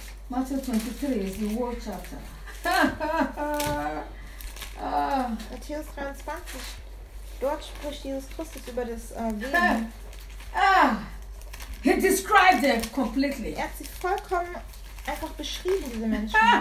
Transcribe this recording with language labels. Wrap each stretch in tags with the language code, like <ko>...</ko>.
<en>Matthew 23 is the woe chapter.</en> <de>Matthäus 23. Dort spricht Jesus Christus über das Wehen.</de> <en>He described them completely.</en> <de>Er hat sie vollkommen einfach beschrieben, diese Menschen.</de>